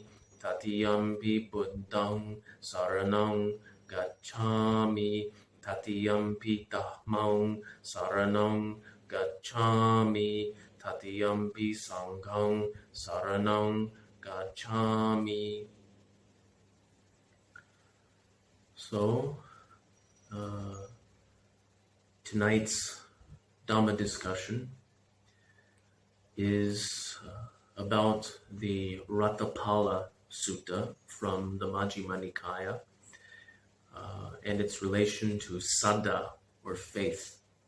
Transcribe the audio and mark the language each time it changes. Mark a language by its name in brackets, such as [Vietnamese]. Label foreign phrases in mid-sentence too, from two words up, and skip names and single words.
[Pali] Tatiyampi buddhang saranang gacchami. Tatiyampi dhammang saranang gacchami. Tatiyampi sanghang saranang gacchami. [English] So, tonight's Dhamma discussion is about the Raṭṭhapāla Sutta from the Majjhima Nikaya and its relation to Saddha, or faith.